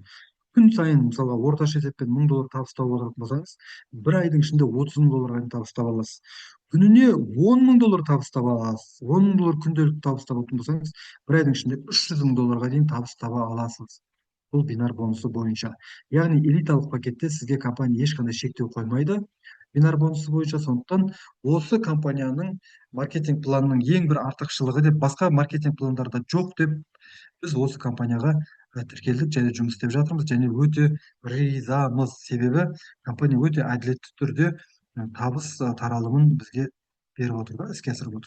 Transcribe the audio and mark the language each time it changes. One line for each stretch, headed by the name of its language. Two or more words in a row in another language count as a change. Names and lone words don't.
Kazakh: Күн сайын мысалға орташа есеппен 1000 доллар табыстап отыратын болсаңыз, бір айдың ішінде 30.000 долларға дейін табыстап аласыз. Күніне 10.000 доллар табыстап аласыз. 10.000 доллар күнделікті табыстап отыратын болсаңыз, бір айдың ішінде 300.000 долларға дейін табыстап аласыз. Бұл бинар бонусы бойынша. Яғни элиталық пакетте сізге компания ешқандай шектеу қоймайды.
Kyrgyz: бинар бонусы боюнча. Сондуктан осы компаниянын маркетинг планынын эң бир артыкчылыгы деп, башка маркетинг пландарда жок деп, биз осы компанияга тиркелдик жана жумус иштеп жатырбыз, жана өтө ризамыз. Себеби компания өтө адилеттүү түрдө табыс таралымын бизге берип отур да, иске асырып отур.